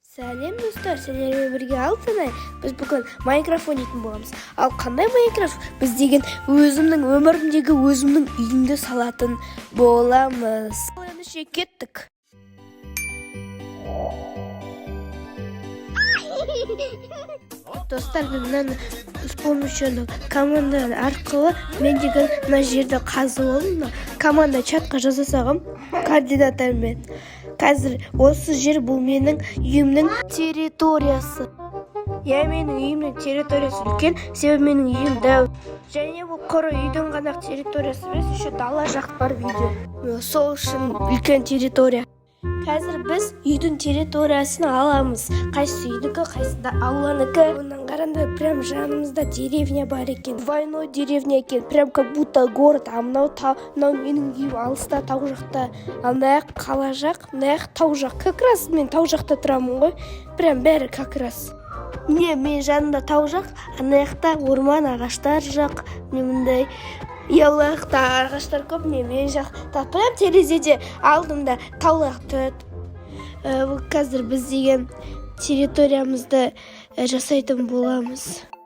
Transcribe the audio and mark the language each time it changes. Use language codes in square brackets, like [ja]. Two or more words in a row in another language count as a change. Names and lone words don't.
[kk] Сәлем достар, сендермен бірге алтынай. Біз бүгін Майнкрафт ойнайтын боламыз. Ал қандай Майнкрафт? Біз деген өзімнің өмірімдегі өзімнің үйімді салатын боламыз. Ендеше кеттік. Достар, мынаны [ru] с помощью [kk] команда арқылы мен деген мына жерді қазып алдым. Команда чатқа жаза салғам координаттармен. Қазір осы жер бұл менің үйімнің территориясы. Менің үйімнің территориясы үлкен, себебі менің үйім дәу. Және бұл құры үйдің ғана территориясы емес, еще дала жақ бар үйде. Сол үшін үлкен территория. Қазір біз үйдің территориясын аламыз. Қайсы үйдікі, қайсында ауланыкі. Онан қаранда прям жанымызда деревня бар екен. [ru] Двойной деревня екен. Прям как будто город. [kk] А мынау менің үйім алыста, тау жақта. Ал мына қала жақ, мына тау жақ. [ru] Как раз [kk] мен тау жақта тұрамын ғой. Прям бәрі [ru] как раз. [kk] Мен жанымда тау жақ, ана жақта орман, ағаштар жақ. Мындай Ялақта ағаштар көп, мен жақта прям терезеде алдымда таулақ тұрады. Қазір біз деген территориямызды жасайтын боламыз.